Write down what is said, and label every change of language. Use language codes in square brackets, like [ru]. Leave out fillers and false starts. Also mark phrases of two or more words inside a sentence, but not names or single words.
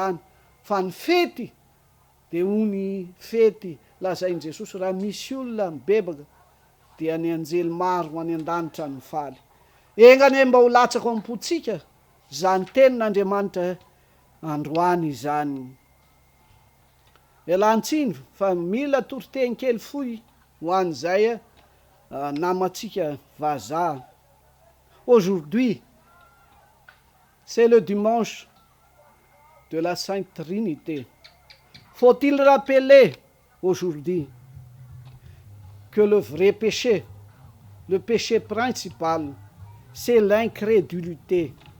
[mg] Fa ny fety dia ho ny fety lazain' jesosy raha misy olona mibebaka dia ny anjely maro ho any an-danitra ny faly engane mba ho latsako ampotsika zany tenin'andriamanitra androany izany elantsiny fa mila toriteny kely foy ho an'izay namatsika vazaha. [fr] Aujourd'hui c'est le dimanche de la Sainte Trinité. Faut-il rappeler aujourd'hui que le vrai péché, le péché principal, c'est l'incrédulité.